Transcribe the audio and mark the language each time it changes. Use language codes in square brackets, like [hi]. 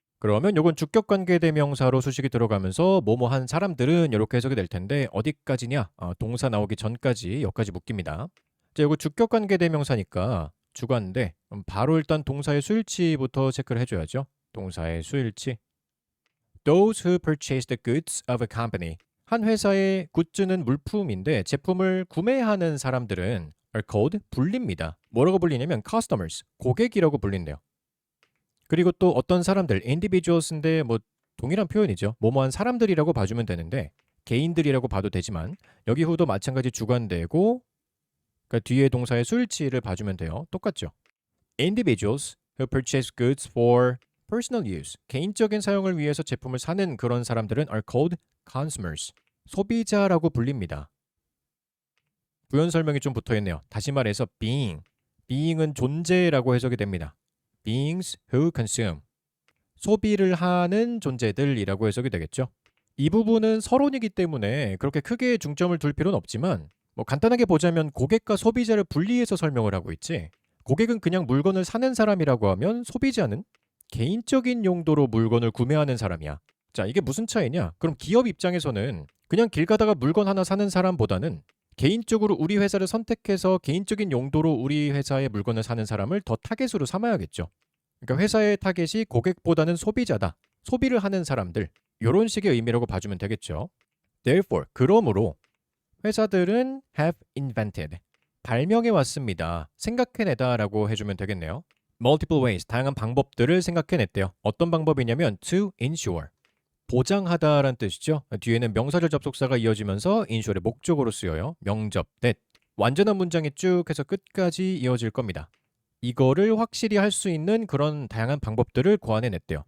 [ko] 그러면 요건 주격관계 대명사로 수식이 들어가면서 뭐뭐 한 사람들은 이렇게 해석이 될 텐데 어디까지냐? 동사 나오기 전까지 여기까지 묶입니다. 자, 요거 주격관계 대명사니까 주관인데 바로 일단 동사의 수일치부터 체크를 해줘야죠. 동사의 수일치. [en] Those who purchase the goods of a company. [ko] 한 회사의 굿즈는 물품인데 제품을 구매하는 사람들은 [en] are called [ko] 불립니다. 뭐라고 불리냐면 customers, 고객이라고 불린대요. 그리고 또 어떤 사람들, individuals인데 뭐 동일한 표현이죠. 뭐뭐한 사람들이라고 봐주면 되는데 개인들이라고 봐도 되지만 여기 후도 마찬가지 주관되고 그러니까 뒤에 동사의 수일치를 봐주면 돼요. 똑같죠. [en] Individuals who purchase goods for personal use. [ko] 개인적인 사용을 위해서 제품을 사는 그런 사람들은 [en] are called consumers. [ko] 소비자라고 불립니다. 부연 설명이 좀 붙어있네요. 다시 말해서 being. being은 존재라고 해석이 됩니다. [en] beings who consume. [ko] 소비를 하는 존재들이라고 해석이 되겠죠. 이 부분은 서론이기 때문에 그렇게 크게 중점을 둘 필요는 없지만 뭐 간단하게 보자면 고객과 소비자를 분리해서 설명을 하고 있지. 고객은 그냥 물건을 사는 사람이라고 하면 소비자는 개인적인 용도로 물건을 구매하는 사람이야. 자, 이게 무슨 차이냐? 그럼 기업 입장에서는 그냥 길 가다가 물건 하나 사는 사람보다는 개인적으로 우리 회사를 선택해서 개인적인 용도로 우리 회사의 물건을 사는 사람을 더 타겟으로 삼아야겠죠. 그러니까 회사의 타겟이 고객보다는 소비자다. 소비를 하는 사람들. 이런 식의 의미라고 봐주면 되겠죠. [en] Therefore, [ko] 그러므로 회사들은 [en] have invented. [ko] 발명해 왔습니다. 생각해내다라고 해주면 되겠네요. [en] Multiple ways, [ko] 다양한 방법들을 생각해냈대요. 어떤 방법이냐면 [en] to ensure. [ko] 보장하다라는 뜻이죠. 뒤에는 명사절 접속사가 이어지면서 insure의 목적으로 쓰여요. 명접, that. 완전한 문장이 쭉 해서 끝까지 이어질 겁니다. 이거를 확실히 할 수 있는 그런 다양한 방법들을 고안해냈대요.